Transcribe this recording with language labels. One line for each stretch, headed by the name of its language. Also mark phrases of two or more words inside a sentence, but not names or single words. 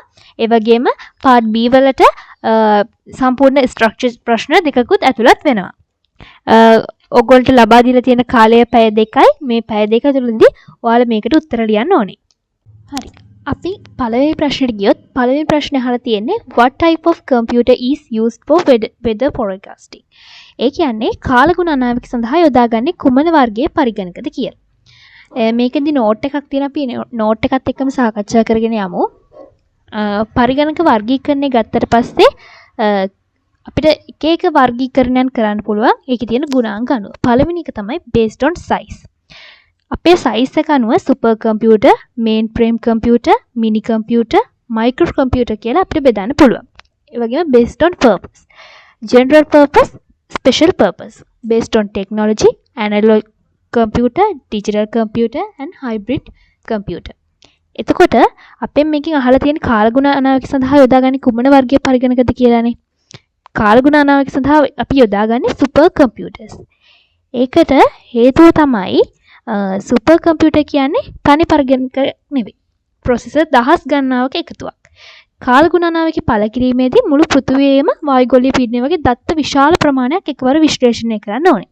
Sinhala: ඒ වගේම part B වලට සම්පූර්ණ ස්ට්‍රක්චර් ප්‍රශ්න දෙකකුත් ඇතුළත් වෙනවා. ඔයගොල්ලන්ට ලබා දීලා තියෙන කාලය පැය 2යි. මේ පැය 2 තුළදී ඔයාලා මේකට උත්තර ලියන්න ඕනේ. හරි. අපි පළවෙනි ප්‍රශ්නෙට ගියොත් පළවෙනි ප්‍රශ්නේ අහලා තියෙන්නේ
English: what type of computer is used for weather forecasting?
Sinhala: ඒ කියන්නේ කාලගුණ අනාවැකි සඳහා යොදාගන්නේ කුමන වර්ගයේ පරිගණකද කියලා. මේකෙදි නෝට් එකක් තියෙනවා. අපි නෝට් එකත් එක්කම සාකච්ඡා කරගෙන යමු. පරිගණක වර්ගීකරණය ගත්තට පස්සේ අපිට එක එක වර්ගීකරණයන් කරන්න පුළුවන්. ඒකේ තියෙන ගුණාංග අනුව. පළවෙනි එක තමයි
English: based on size.
Sinhala: අපේ size එක අනුව
English: super computer, mainframe computer, mini computer, micro computer
Sinhala: කියලා අපිට බෙදන්න පුළුවන්. ඒ වගේම
English: based on purpose. General purpose, special purpose. Based on technology, analog computer, digital computer and hybrid computer.
Sinhala: එතකොට අපෙන් මේකෙන් අහලා තියෙන කාලගුණ අනාවැකි සඳහා යොදාගන්නේ කුමන වර්ගයේ පරිගණකද කියලානේ. කාලගුණ අනාවැකි සඳහා අපි යොදාගන්නේ
English: super computers.
Sinhala: ඒකට හේතුව තමයි
English: super computer
Sinhala: කියන්නේ තනි පරිගණක නෙවෙයි. processor දහස් ගණනාවක එකතුවක්. කාලගුණ අනාවැකි පළ කිරීමේදී මුළු පෘථිවියේම වායුගෝලීය පීඩනය වගේ දත්ත විශාල ප්‍රමාණයක් එකවර විශ්ලේෂණය කරන්න ඕනේ.